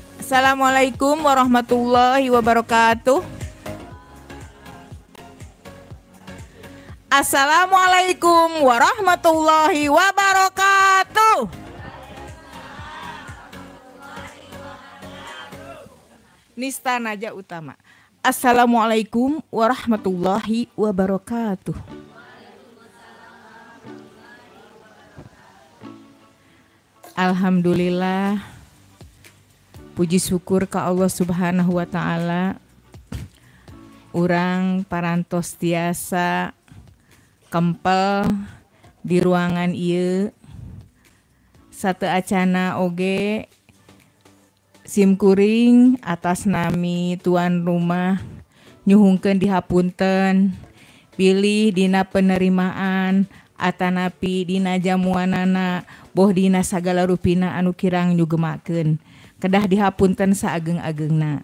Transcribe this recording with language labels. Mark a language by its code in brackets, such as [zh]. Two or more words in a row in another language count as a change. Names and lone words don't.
[ar] السلام عليكم ورحمة الله وبركاته السلام عليكم ورحمة الله وبركاته. Nista Naja Utama. السلام عليكم ورحمة الله وبركاته. [id] Alhamdulillah, puji syukur ke Allah [ar] سبحانه وتعالى. [su] Urang parantos tiasa kempel di ruangan ieu sate acana oge simkuring atas nami tuan rumah nyuhungkeun dihapunten pilih dina penerimaan atanapi dina jamuanana boh dina sagala rupina anu kirang nyugemakeun kedah dihapunten saageng-ageungna.